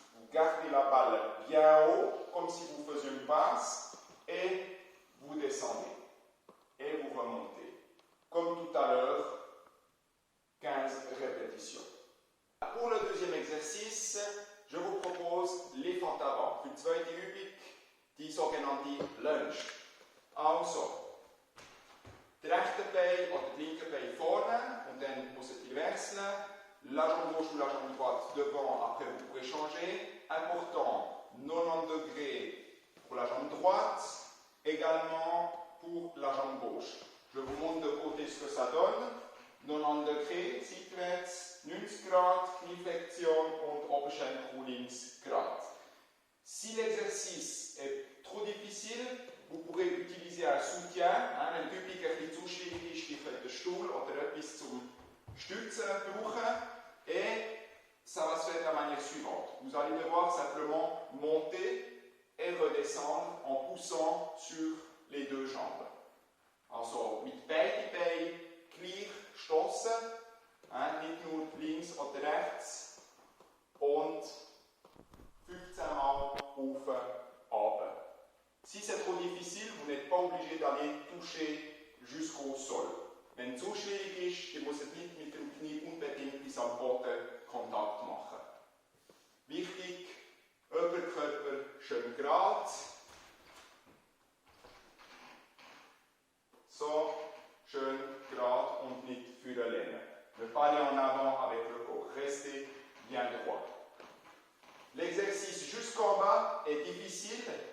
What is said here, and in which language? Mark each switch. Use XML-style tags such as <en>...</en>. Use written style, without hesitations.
<fr>Vous gardez la balle bien haut, comme si vous faisiez une passe, et vous descendez. Et vous remontez. Comme tout à l'heure, 15 répétitions. Pour le deuxième exercice, je vous propose les fentes avant.</fr> <de>Für die zweite Übung, die sogenannte Lunge. Also, das rechte Bein oder das linke Bein vorne und dann muss es wechseln.</de> <fr>La jambe gauche ou la jambe droite devant, après vous pourrez changer. Important, 90 degrés pour la jambe droite, également pour la jambe gauche. Je vous montre de côté ce que ça donne. 90 degrés,</fr> <de>seitwärts, 90 Grad, Knieflexion und Oberschenkel links gerade.</de> <fr>Si l'exercice est trop difficile, vous pourrez utiliser un soutien.</fr> <de>Wenn die Übung ein bisschen zu schwierig ist, ihr könnt einen Stuhl oder etwas zum Stützen brauchen.</de> <fr>Et ça va se faire de la manière suivante. Vous allez devoir simplement monter et redescendre en poussant sur les deux jambes.</fr> <de>Also mit beiden Beinen gleich stoßen, nicht nur links oder rechts, und 15 Mal auf, runter.</de> <fr>Si c'est trop difficile, vous n'êtes pas obligé d'aller toucher jusqu'au sol.</fr> <de>Wenn es zu schwierig ist, ihr müsst nicht mit dem Knie unbedingt bis am Boden Kontakt machen. Wichtig, Oberkörper schön gerade. So, schön gerade und nicht für den Lehnen.</de> <fr>Ne pas aller en avant avec le corps. Restez bien droit. L'exercice jusqu'en bas est difficile.</fr>